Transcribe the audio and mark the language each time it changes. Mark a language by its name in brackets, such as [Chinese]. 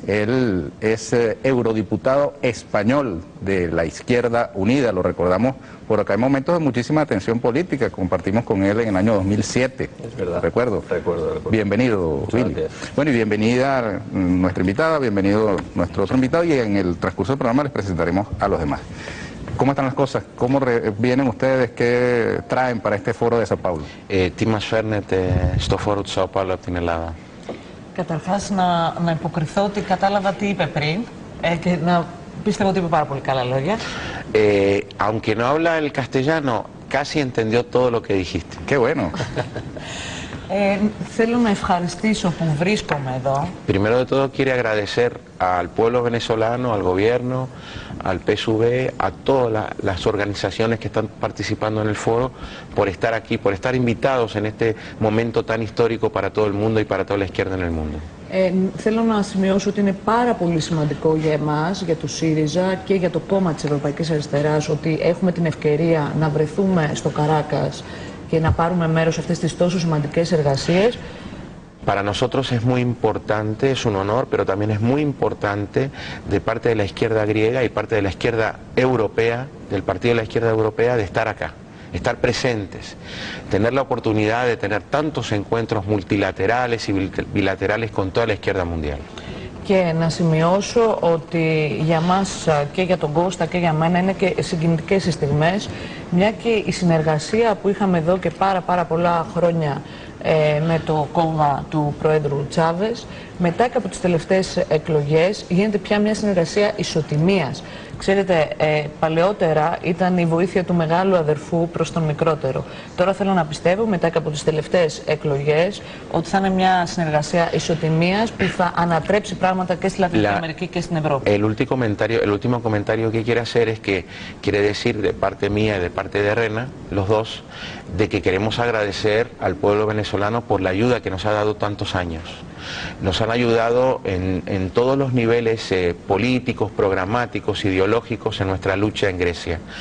[Spanish] Él es eurodiputado español de la Izquierda Unida, lo recordamos por acá en momentos de muchísima tensión política, compartimos con él en el año 2007. Es verdad. Recuerdo. Bienvenido, Willy. Gracias. Bueno, y bienvenida nuestra invitada, bienvenido nuestro otro invitado, y en el transcurso del programa les presentaremos a los demás. ¿Cómo están las cosas? ¿Cómo vienen ustedes? ¿Qué traen para este foro de Sao Paulo? [Greek] Τι μας φέρνετε στο φόρο του Σάο Πάολο από την Ελλάδα? Καταρχάς να υποκριθώ ότι κατάλαβα τι είπε πριν και να πίστευω ότι είπε πάρα πολύ καλά λόγια. [Spanish] Aunque no habla el castellano, casi entendió todo lo que dijiste. Qué bueno. [Greek] Θέλω να ευχαριστήσω που βρίσκομαι εδώ. [Spanish] Primero de todo quiere agradecer al pueblo venezolano, al gobierno, al PSUV, a todas las organizaciones que están participando en el foro por estar aquí, por estar invitados en este momento tan histórico para todo el mundo y para toda la izquierda en el mundo. [Greek] Θέλω να σημειώσω ότι είναι πάρα πολύ σημαντικό για εμάς, για το ΣΥΡΙΖΑ και για το κόμμα της Ευρωπαϊκής Αριστεράς, ότι έχουμε την ευκαιρία να βρεθούμε στο Καράκας και να πάρουμε μέρος σε αυτές τις τόσο σημαντικές εργασίες. [Spanish] Para nosotros es muy importante, es un honor, pero también es muy importante de parte de la izquierda griega y parte de la izquierda europea, del Partido de la Izquierda Europea, de estar acá, estar presentes, tener la oportunidad de tener tantos encuentros multilaterales y bilaterales con toda la izquierda mundial. [Greek] Και να σημειώσω ότι για μας και για τον Κώστα και για μένα είναι και συγκινητικές οι στιγμές, μια και η συνεργασία που είχαμε εδώ και πάρα πολλά χρόνια με το κόμμα του Προέδρου Τσάβες, μετά και από τις τελευταίες εκλογές γίνεται πια μια συνεργασία ισοτιμίας. Ξέρετε, παλαιότερα ήταν η βοήθεια του μεγάλου αδερφού προς τον μικρότερο. Τώρα θέλω να πιστεύω, μετά και από τις τελευταίες εκλογές, ότι θα είναι μια συνεργασία ισοτιμίας που θα ανατρέψει πράγματα και στη Λατινική Αμερική και στην Ευρώπη. [Spanish] El último comentario que quiero hacer es que quiere decir de parte mía y de parte de Rena, los dos, de que queremos agradecer al pueblo venezolano por la ayuda que nos ha dado tantos años. Nos han ayudado en todos los niveles políticos, programáticos, ideológicos en nuestra lucha en Grecia.